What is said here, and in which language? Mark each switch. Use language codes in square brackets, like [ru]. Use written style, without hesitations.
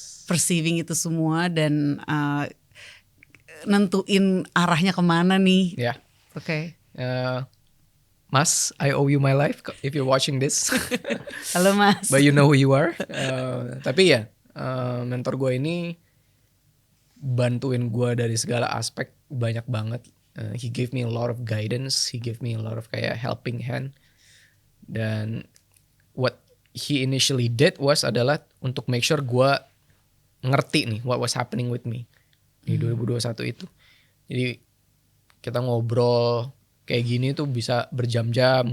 [id] perceiving itu semua dan nentuin arahnya kemana nih. Ya. Oke. [en] Mas, I owe you my life if you're watching this. [id] Halo Mas. [en] But you know who you are. [id] Tapi ya, mentor gue ini bantuin gue dari segala aspek banyak banget. [en] He gave me a lot of guidance. He gave me a lot of [id] kayak [en] helping hand. [id] Dan [en] what he initially did was [id] adalah untuk [en] make sure [id] gue ngerti nih [en] what was happening with me [id] di 2021 itu. Jadi kita ngobrol kayak gini tuh bisa berjam-jam.